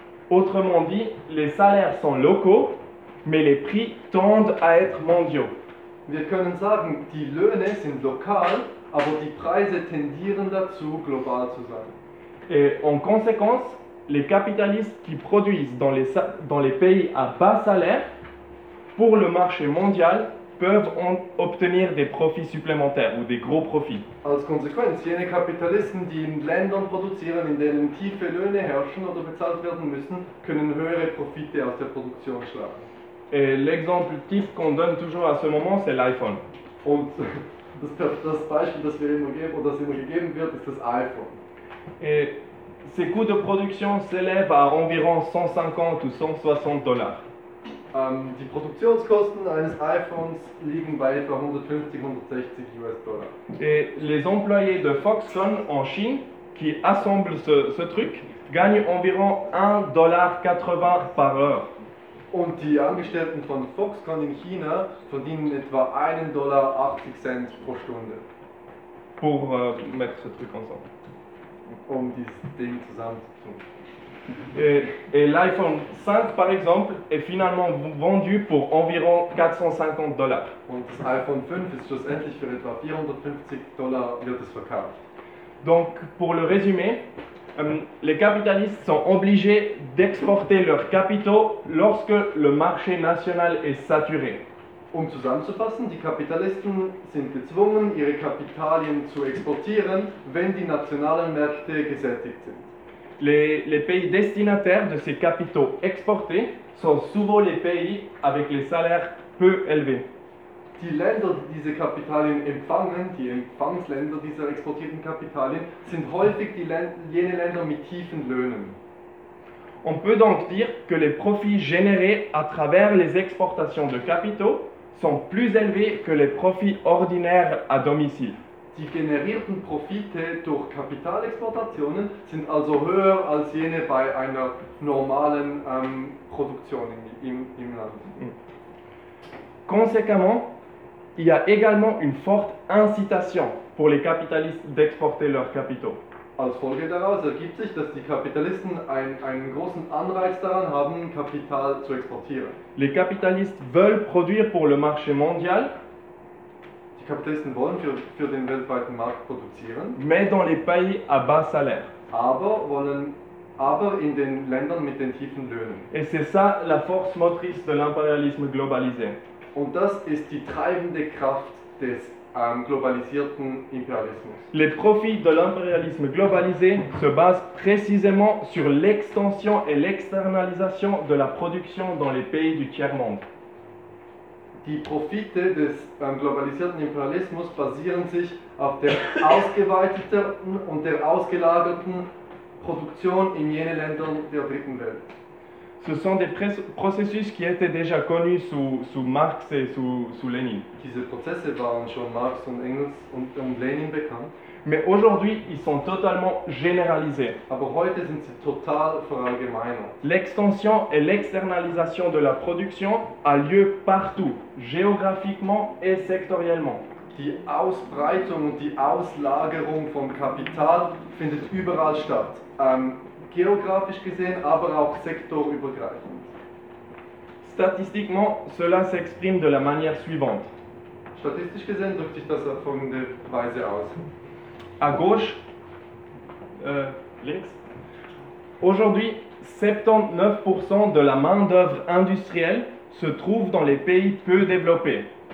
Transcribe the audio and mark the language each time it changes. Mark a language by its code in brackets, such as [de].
[fr] Autrement dit, les salaires sont locaux, mais les prix tendent à être mondiaux. [de] Wir können sagen, die Löhne sind lokal, aber die Preise tendieren dazu, global zu sein. [fr] Et en conséquence, les capitalistes qui produisent dans les pays à bas salaire, pour le marché mondial, peuvent obtenir des profits supplémentaires ou des gros profits. [de] Als Konsequenz, jene Kapitalisten, die in Ländern produzieren, in denen tiefe Löhne herrschen oder bezahlt werden müssen, können höhere Profite aus der Produktion schlagen. [fr] Et l'exemple type qu'on donne toujours à ce moment, c'est l'iPhone. [de] Und das Beispiel, das wir immer geben, oder das immer gegeben wird, ist das iPhone. [fr] Et ses coûts de production s'élèvent à environ 150 ou 160 dollars. [de] Die Produktionskosten eines iPhones liegen bei etwa 150-160 US-Dollar. [fr] Et les employés de Foxconn en Chine, qui assemblent ce truc, gagnent environ 1,80 $ par heure. [de] Und die Angestellten von Foxconn in China verdienen etwa 1,80 Dollar pro Stunde. [fr] Pour mettre ce truc ensemble. [de] Um dieses Ding zusammen zu tun. [fr] Et l'iPhone 5, par exemple, est finalement vendu pour environ 450 dollars. [de] Und das iPhone 5 ist schlussendlich für etwa 450 Dollar wird es verkauft. [fr] Donc, pour le résumer, les capitalistes sont obligés d'exporter leurs capitaux lorsque le marché national est saturé. [de] Um zusammenzufassen, die Kapitalisten sind gezwungen, ihre Kapitalien zu exportieren, wenn die nationalen Märkte gesättigt sind. [fr] Les pays destinataires de ces capitaux exportés sont souvent les pays avec les salaires peu élevés. [de] Die Länder, die diese Kapitalien empfangen, die Empfangsländer dieser exportierten Kapitalien, sind häufig jene Länder mit tiefen Löhnen. [fr] On peut donc dire que les profits générés à travers les exportations de capitaux sont plus élevés que les profits ordinaires à domicile. [de] Die generierten Profite durch Kapitalexportationen sind also höher als jene bei einer normalen Produktion im Land. [fr] Conséquemment, il y a également une forte incitation pour les capitalistes d'exporter leurs capitaux. [de] Als Folge daraus ergibt sich, dass die Kapitalisten einen großen Anreiz daran haben, Kapital zu exportieren. [fr] Les capitalistes veulent produire pour le marché mondial. [de] Die Kapitalisten wollen für den weltweiten Markt produzieren. [fr] Mais dans les pays à bas salaire. [de] Aber in den Ländern mit den tiefen Löhnen. [fr] Et c'est ça la force motrice de l'impérialisme globalisé. [de] Und das ist die treibende Kraft des globalisierten Imperialismus. [fr] Les profits de l'impérialisme globalisé se basent précisément sur l'extension et l'externalisation de la production dans les pays du tiers-monde. [de] Die Profite des globalisierten Imperialismus basieren sich auf der ausgeweiteten und der ausgelagerten Produktion in jenen Ländern der dritten Welt. [fr] Ce sont des processus qui étaient déjà connus sous Marx et sous Lénine. [de] Diese Prozesse waren schon Marx und Engels und Lénine bekannt. [fr] Mais aujourd'hui, ils sont totalement généralisés. [de] Aber heute sind sie total verallgemeinert. [fr] L'extension et l'externalisation de la production a lieu partout, géographiquement et sectoriellement. [de] Die Ausbreitung und die Auslagerung von Kapital findet überall statt. Geographisch gesehen, aber auch sektorübergreifend. [fr] Statistiquement, cela s'exprime de la manière suivante. [de] Statistisch gesehen drückt sich das auf folgende Weise aus. [fr] À gauche, [de] links. [fr] Aujourd'hui, 79% de la main-d'œuvre industrielle se trouve dans les pays peu développés.